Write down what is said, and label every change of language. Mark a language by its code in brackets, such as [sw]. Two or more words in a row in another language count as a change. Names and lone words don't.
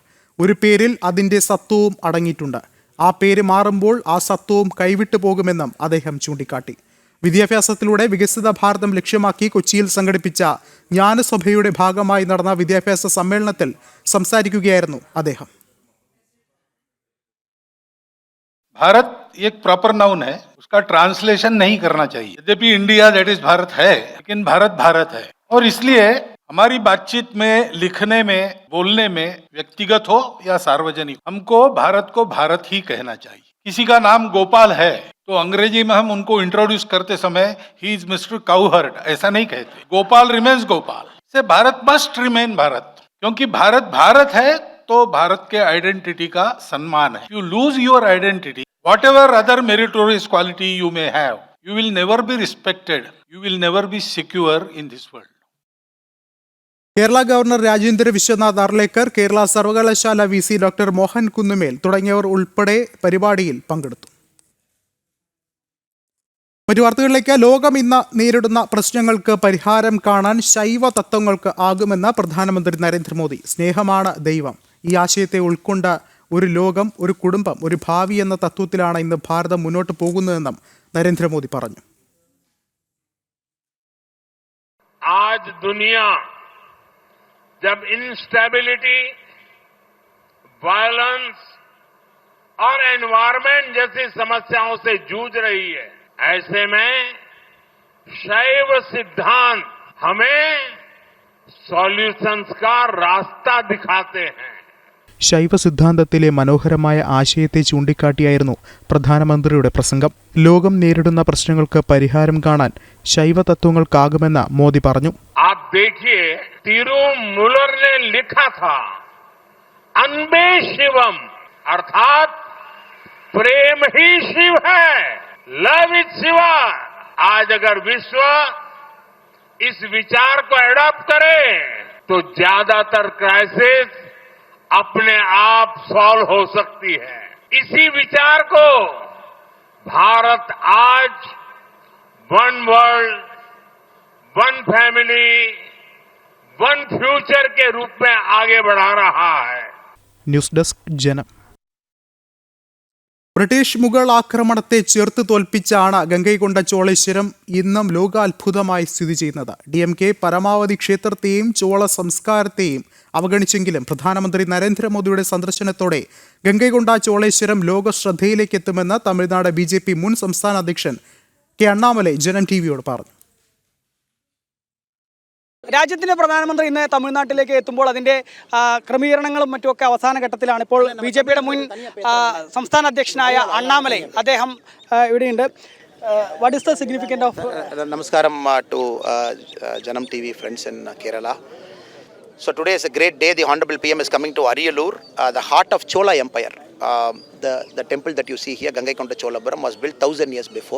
[ml] ഒരു പേരിൽ അതിൻ്റെ സത്വവും അടങ്ങിയിട്ടുണ്ട്. ആ പേര് മാറുമ്പോൾ ആ സത്വവും കൈവിട്ടു പോകുമെന്നും അദ്ദേഹം ചൂണ്ടിക്കാട്ടി. വിദ്യാഭ്യാസത്തിലൂടെ വികസിത ഭാരതം ലക്ഷ്യമാക്കി കൊച്ചിയിൽ സംഘടിപ്പിച്ച ജ്ഞാനസഭയുടെ ഭാഗമായി നടന്ന വിദ്യാഭ്യാസ സമ്മേളനത്തിൽ സംസാരിക്കുകയായിരുന്നു അദ്ദേഹം. [hi] भारत एक [en] proper noun [hi] है, उसका ट्रांसलेशन नहीं करना चाहिए. यद्यपि [en] India that is Bharat [hi] है, लेकिन भारत भारत है. और इसलिए हमारी बातचीत में, लिखने में, बोलने में, व्यक्तिगत हो या सार्वजनिक, हमको भारत ही कहना चाहिए. किसी का नाम गोपाल है तो अंग्रेजी में हम उनको इंट्रोड्यूस करते समय [en] he is Mister Cowherd [hi] ऐसा नहीं कहते. [en] Gopal remains Gopal. say Bharat must remain Bharat, [hi] क्योंकि भारत भारत है तो भारत के आइडेंटिटी का सम्मान है. [en] you lose your identity, whatever other meritorious quality you may have, you will never be respected, you will never be secure in this world. [ml] കേരള ഗവർണർ രാജേന്ദ്ര വിശ്വനാഥ് അർലേക്കർ, കേരള സർവകലാശാല VC ഡോക്ടർ മോഹൻ കുന്നുമേൽ തുടങ്ങിയവർ ഉൾപ്പെടെ പരിപാടിയിൽ പങ്കെടുത്തു. മറ്റു വാർത്തകളിലേക്ക്. ലോകം ഇന്ന് നേരിടുന്ന പ്രശ്നങ്ങൾക്ക് പരിഹാരം കാണാൻ ശൈവ തത്വങ്ങൾക്ക് ആകുമെന്ന് പ്രധാനമന്ത്രി നരേന്ദ്രമോദി. സ്നേഹമാണ് ദൈവം. ഈ ആശയത്തെ ഉൾക്കൊണ്ട് ഒരു ലോകം, ഒരു കുടുംബം, ഒരു ഭാവി എന്ന തത്വത്തിലാണ് ഇന്ന് ഭാരതം മുന്നോട്ട് പോകുന്നതെന്നും നരേന്ദ്രമോദി പറഞ്ഞു. [hi] आज दुनिया जब इंस्टेबिलिटी, वायलेंस और एनवायरमेंट जैसी समस्याओं से जूझ रही है, ऐसे में शैव सिद्धांत हमें सॉल्यूशंस का रास्ता दिखाते हैं. [ml] ശൈവ സിദ്ധാന്തത്തിലെ മനോഹരമായ ആശയത്തെ ചൂണ്ടിക്കാട്ടിയായിരുന്നു പ്രധാനമന്ത്രിയുടെ പ്രസംഗം. ലോകം നേരിടുന്ന പ്രശ്നങ്ങൾക്ക് പരിഹാരം കാണാൻ ശൈവ തത്വങ്ങൾക്കാകുമെന്ന് മോദി പറഞ്ഞു. [hi] आप देखिए, तिरुमूलर ने लिखा था, [ta] அன்பே சிவம், [hi] अर्थात प्रेम ही शिव है, [en] love is Shiva. [hi] आज अगर विश्व इस विचार को एडॉप्ट करे तो ज्यादातर क्राइसिस अपने आप सॉल्व हो सकती है. इसी विचार को भारत आज [en] one world, one family, one future [hi] के रूप में आगे बढ़ा रहा है. [ml] ന്യൂസ് ഡെസ്ക് ജനം. ബ്രിട്ടീഷ് മുഗൾ ആക്രമണത്തെ ചെറുത്ത് തോൽപ്പിച്ചാണ് ഗംഗൈകൊണ്ട ചോളേശ്വരം ഇന്നും ലോകാത്ഭുതമായി സ്ഥിതി ചെയ്യുന്നത്. DMK പരമാവധി ക്ഷേത്രത്തെയും ചോള സംസ്കാരത്തെയും അവഗണിച്ചെങ്കിലും പ്രധാനമന്ത്രി നരേന്ദ്രമോദിയുടെ സന്ദർശനത്തോടെ ഗംഗൈകൊണ്ട ചോളേശ്വരം ലോക ശ്രദ്ധയിലേക്ക് എത്തുമെന്ന് തമിഴ്നാട് BJP മുൻ സംസ്ഥാന അധ്യക്ഷൻ കെ അണ്ണാമലൈ ജനം TVയോട് പറഞ്ഞു. രാജ്യത്തിന്റെ പ്രധാനമന്ത്രി ഇന്ന് തമിഴ്നാട്ടിലേക്ക് എത്തുമ്പോൾ അതിന്റെ ക്രമീകരണങ്ങളും മറ്റുമൊക്കെ അവസാന ഘട്ടത്തിലാണ്. ഇപ്പോൾ BJPയുടെ മുൻ സംസ്ഥാന അധ്യക്ഷനായ അണ്ണാമലൈ അദ്ദേഹം ഇവിടെയുണ്ട്. [en] what is the significance of Namaskaram to Janam TV friends in Kerala. So today is a great day. The Honorable PM is coming to Ariyalur, the heart of Chola Empire. The temple that you see here, Gangaikonda Cholapuram, was built 1000 years before.